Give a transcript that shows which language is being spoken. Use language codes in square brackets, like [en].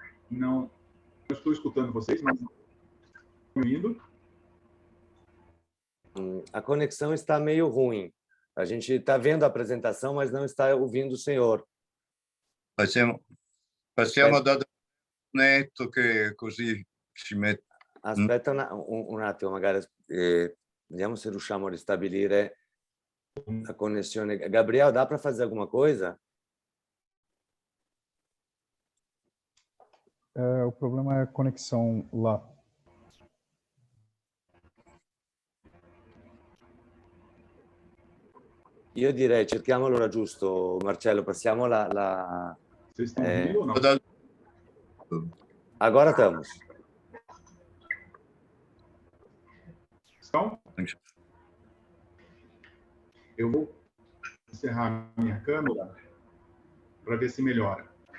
[pt] Não, eu estou escutando vocês, mas não estou ouvindo. A conexão está meio ruim. A gente está vendo a apresentação, mas não está ouvindo o senhor. [it] Passiamo da netto che così ci mette. Aspetta un attimo, magari vediamo se riusciamo a ristabilire la connessione. [pt] Gabriel, dá para fazer alguma coisa? O problema é a conexão lá. [it] Io direi, cerchiamo l'ora giusto, Marcello, passiamo la... [pt] Vocês estão ouvindo ou não? Agora estamos. Estão? Eu vou encerrar minha câmera para ver se melhora.